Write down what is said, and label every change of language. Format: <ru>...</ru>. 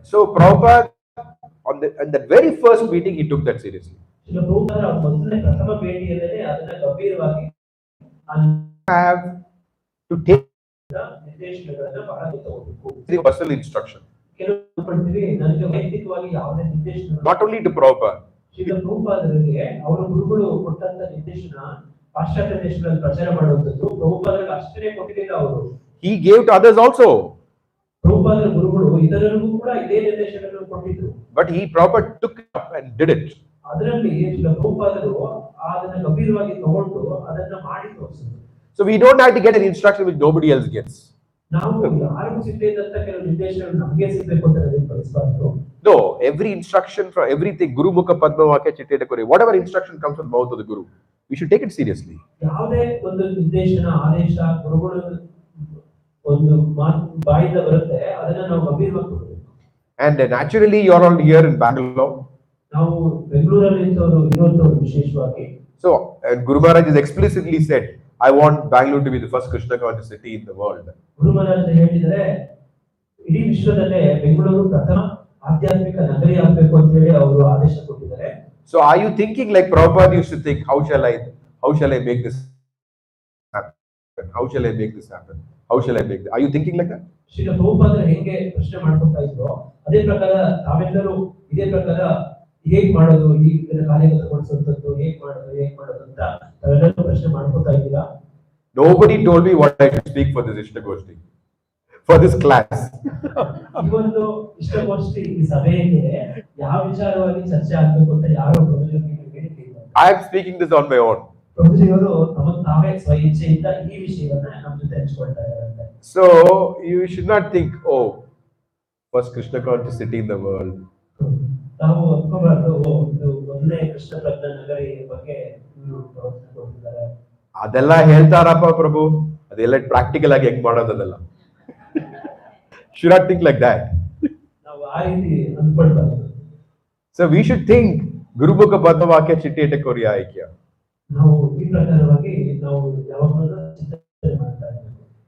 <en>So Prabhupada on that very first meeting he took that seriously.</en> <kn>Srila ಪ್ರಭುಪಾದರ ಮೊದಲನೇ ಪ್ರಥಮ ಭೇಟಿಯಲ್ಲೇ ಅದನ್ನ ಗಂಭೀರವಾಗಿ</kn> <en>have to take</en> <kn>ನಿರ್ದೇಶನಗಳನ್ನ ಬಹಳ ತಗೋಬೇಕು.</kn> <en>personal instruction.</en> <kn>ಕೆಲವು ಪಡ್ತೀವಿ ನನಗೆ ವೈಯಕ್ತಿಕವಾಗಿ ಯಾವುದೇ ನಿರ್ದೇಶನ,</kn> <en>not only to Prabhupada.</en> <kn>Srila ಪ್ರಭುಪಾದರಿಗೆ ಅವರ ಗುರುಗಳು ಕೊಟ್ಟಂತ ನಿರ್ದೇಶನ ಪಾಶ್ಚಾತ್ಯ ದೇಶಗಳಲ್ಲಿ ಪ್ರಚಾರ ಮಾಡುವಂತದ್ದು ಪ್ರಭುಪಾದರಿಗೆ ಅಷ್ಟೇ ಕೊಟ್ಟಿಲ್ಲ ಅವರು.</kn> <en>He gave to others also.</en> <kn>ಪ್ರಭುಪಾದರ ಗುರುಗಳು ಇತರರಿಗೂ ಕೂಡ ಇದೇ ನಿರ್ದೇಶನಗಳನ್ನು ಕೊಟ್ಟಿದ್ರು.</kn> <en>But Prabhupada took it up and did it.</en> <kn>ಅದರಲ್ಲಿ ಪ್ರಭುಪಾದರು ಅದನ್ನ ಗಂಭೀರವಾಗಿ ತಗೊಂಡು ಅದನ್ನ ಮಾಡಿ ತೋರಿಸಿದ್ರು.</kn> <en>So we don't have to get an instruction which nobody else gets.</en> <kn>ನಾವು ಯಾರಿಗೂ ಸಿಗದಂತ ಕೆಲವು ನಿರ್ದೇಶನಗಳು ನಮಗೆ ಸಿಗಬೇಕು ಅಂತ ನಾವು ಬಯಸಬಾರದು.</kn> <en>No, every instruction from everything,</en> <bn>Guru Mukha Padma Vakya Chitte Kore,</bn> <en>whatever instruction comes from the mouth of the Guru, we should take it seriously.</en> <kn>ಯಾವುದೇ ಒಂದು ನಿರ್ದೇಶನ ಆದೇಶ ಗುರುಗಳ ಒಂದು ಬಾಯಿಂದ ಬರುತ್ತೆ ಅದನ್ನ ನಾವು ಗಂಭೀರವಾಗಿ ತಗೊಳ್ಬೇಕು.</kn> <en>And naturally you are all here in Bengaluru.</en> <kn>ನಾವು ಬೆಂಗಳೂರಲ್ಲಿ ಇರೋದು ವಿಶೇಷವಾಗಿ.</kn> <en>So Guru Maharaj has explicitly said, I want Bengaluru to be the first Krishna conscious city in the world.</en> <kn>ಗುರು ಮಹಾರಾಜ್ ಹೇಳಿದರೆ ಇಡೀ ವಿಶ್ವದಲ್ಲೇ ಬೆಂಗಳೂರು ಪ್ರಥಮ ಆಧ್ಯಾತ್ಮಿಕ ನಗರಿ ಆಗಬೇಕು ಅಂತ ಹೇಳಿ ಅವರು ಆದೇಶ ಕೊಟ್ಟಿದ್ದಾರೆ.</kn> <en>So are you thinking like Prabhupada used to think, how shall I make this happen? How shall I make this happen? How shall I make this? Are you thinking like that?</en> <kn>Shri ಪ್ರಭುಪಾದರು ಹೆಂಗೆ ಪ್ರಶ್ನೆ ಮಾಡ್ಕೊತಾ ಇದ್ರು ಅದೇ ಪ್ರಕಾರ ತಾವೆಲ್ಲರೂ ಇದೇ ಪ್ರಕಾರ ಹೇಗ್ ಮಾಡೋದು ಈ ಕಾರ್ಯಗತಗೊಳಿಸುವಂತದ್ದು ಹೇಗ್ ಮಾಡೋದು ಅಂತ ತಾವೆಲ್ಲರೂ ಪ್ರಶ್ನೆ ಮಾಡ್ಕೊತಾ ಇದ್ದೀರಾ?</kn> <en>Nobody told me what I should speak for this Ishtagoshti, for this class.</en> <kn>ಈ ಒಂದು ಇಷ್ಟಗೋಷ್ಠಿ ಈ ಸಭೆಗೆ ಯಾವ ವಿಚಾರವಾಗಿ ಚರ್ಚೆ ಆಗಬೇಕು ಅಂತ ಯಾರು ಪ್ರಭುಜಿಯವರಿಗೆ ಹೇಳಿಲ್ಲ.</kn> <en>I am speaking this on my own.</en> <kn>ಪ್ರಭುಜಿಯವರು ತಾವೇ ಸ್ವಇಚ್ಛೆಯಿಂದ ಈ ವಿಷಯವನ್ನ ನಮ್ಮ ಜೊತೆ ಹಂಚಿಕೊಳ್ತಾ ಇದ್ದಾರೆ.</kn> <en>So you should not think, oh, first Krishna conscious city in the world.</en> <kn>ನಾವು ಒಪ್ಕೋಬಾರ್ದು ಒಂದು ಒಂದೇ ಕೃಷ್ಣ ಪ್ರಜ್ಞಾ ನಗರಿ ಬಗ್ಗೆ ಇವರು ಪ್ರವಚನ ಕೊಡ್ತಿದ್ದಾರೆ. ಅದೆಲ್ಲ ಹೇಳ್ತಾರಪ್ಪ ಪ್ರಭು, ಅದೆಲ್ಲ ಪ್ರಾಕ್ಟಿಕಲ್ ಆಗಿ ಹೆಂಗ್ ಮಾಡೋದಲ್ಲ.</kn> <en>Should not think like that.</en> <kn>ನಾವು ಆ ರೀತಿ ಅಂದ್ಕೊಳ್ಬಾರ್ದು.</kn> <en>So we should think</en> <bn>Guru Mukha Padma Vakya Chitte Kore Aikya.</bn> <kn>ನಾವು ಈ ಪ್ರಕಾರವಾಗಿ ನಾವು ಯಾವಾಗಲೂ ಚಿಂತನೆ ಮಾಡ್ತಾ ಇರಬೇಕು.</kn>